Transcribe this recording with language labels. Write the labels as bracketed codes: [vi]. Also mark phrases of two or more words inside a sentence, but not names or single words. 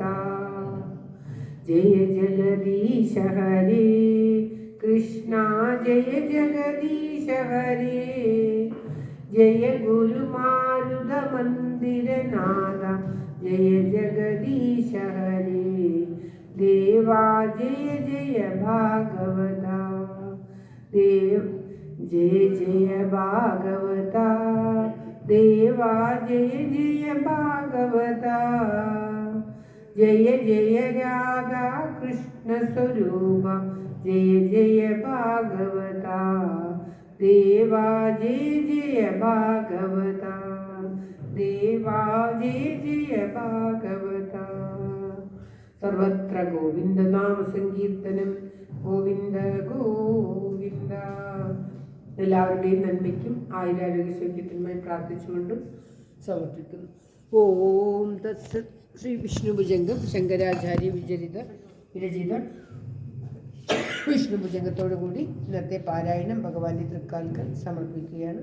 [sa] ജയ ജഗദീശ ഹരേ കൃഷ്ണ ജയ ജഗദീശ ഹരേ ജയ ഗുരുമാരുത മന്ദിരനാഥ ജയ ജഗദീശ ഹരേ देवा जय जय भागवता देव जय जय भागवता देवा जय जय भागवता जय जय राधा कृष्ण स्वरूप जय जय भागवता देवा जय जय भागवता देवा जय जय भागवता सर्वत्र गोविंद नाम സങ്കീർത്തനം ഗോവിന്ദ ഗോവിന്ദ. [ml] എല്ലാവരുടെയും നന്മയ്ക്കും ആയുരാരോഗ്യ സൗഖ്യത്തിനുമായി പ്രാർത്ഥിച്ചുകൊണ്ടും സമർപ്പിക്കുന്നു. [sa] ഓം തത്സത്. [ml] ശ്രീ വിഷ്ണുഭുജംഗം ശങ്കരാചാര്യ വിരചിത വിഷ്ണുഭുജംഗത്തോടുകൂടി ഇന്നത്തെ പാരായണം ഭഗവാന്റെ തൃക്കാൽക്കൽ സമർപ്പിക്കുകയാണ്.